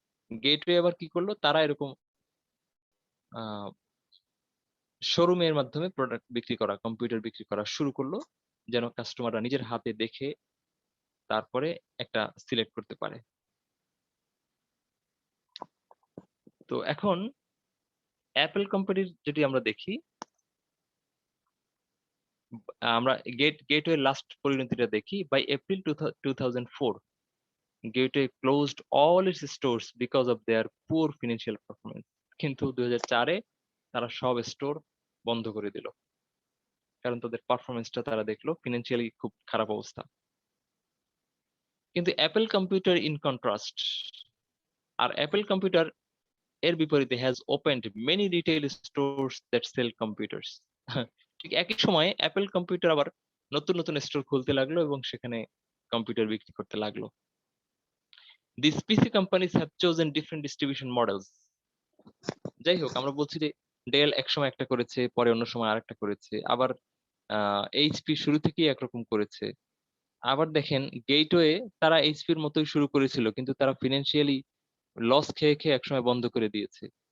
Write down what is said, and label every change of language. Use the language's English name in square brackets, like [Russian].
[Bangla] Gateway আবার কি করলো, তারা এরকম শোরুমের মাধ্যমে প্রোডাক্ট বিক্রি করা, কম্পিউটার বিক্রি করা শুরু করলো, যেন কাস্টমাররা নিজের হাতে দেখে তারপরে একটা সিলেক্ট করতে পারে। তো এখন অ্যাপল কোম্পানির যদি আমরা দেখি, আমরা গেটওয়ে লাস্ট পরিণতিটা দেখি। [English] By April 2004 Gateway closed all its stores because of their poor financial performance. [Bangla] কিন্তু 2004-এ তারা সব স্টোর বন্ধ করে দিল, কারণ তাদের পারফরমেন্সটা তারা দেখলো ফিনান্সিয়ালি খুব খারাপ অবস্থা। [English] কিন্তু Apple computer in contrast, [Bangla] আর Apple computer এর বিপরীতে [English] Has opened many retail stores that sell computers. [Bangla] ঠিক একই সময়ে অ্যাপল কম্পিউটার আবার নতুন নতুন স্টোর খুলতে লাগলো এবং সেখানে কম্পিউটার বিক্রি করতে লাগলো। [English] These PC companies have chosen different distribution models. [Bangla] যাই হোক, আমরা বলছি যে ডেল একসময় একটা করেছে, পরে অন্য সময় আরেকটা করেছে, আবার এইচপি শুরু থেকেই একরকম করেছে। আবার দেখেন গেটওয়ে তারা এইচপির মতোই শুরু করেছিল, কিন্তু তারা ফিনান্সিয়ালি লস খেয়ে খেয়ে একসময় বন্ধ করে দিয়েছে।